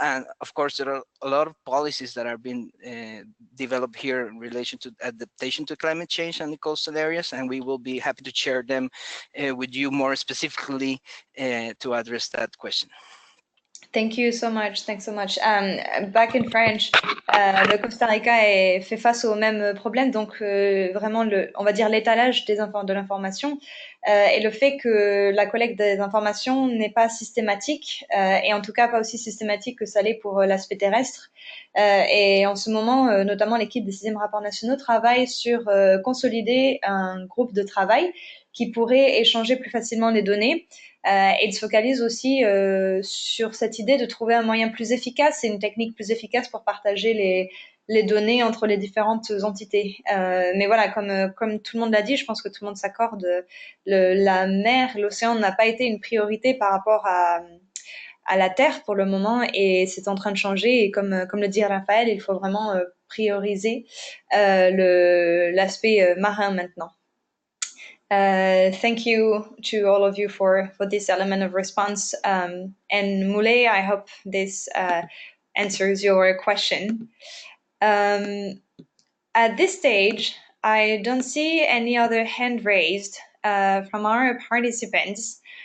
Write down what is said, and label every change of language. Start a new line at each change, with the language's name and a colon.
English: And of course, there are a lot of policies that are being developed here in relation to adaptation to climate change and the coastal areas, and we will be happy to share them with you more specifically to address that question. Thank you so much. Thanks so much. Back in French,
French: le Costa Rica fait face au même problème, donc vraiment on va dire l'étalage de l'information et le fait que la collecte des informations n'est pas systématique et en tout cas pas aussi systématique que ça l'est pour l'aspect terrestre. Et en ce moment, notamment l'équipe des 6e rapports nationaux travaille sur consolider un groupe de travail qui pourrait échanger plus facilement les données. Et se focalise aussi sur cette idée de trouver un moyen plus efficace et une technique plus efficace pour partager les données entre les différentes entités. Mais voilà, comme tout le monde l'a dit, je pense que tout le monde s'accorde, la mer, l'océan n'a pas été une priorité par rapport à la Terre pour le moment, et c'est en train de changer. Et comme le dit Raphaël, il faut vraiment prioriser l'aspect marin maintenant.
English: Thank you to all of you for this element of response. And Moulay, I hope this answers your question. At this stage, I don't see any other hand raised from our participants.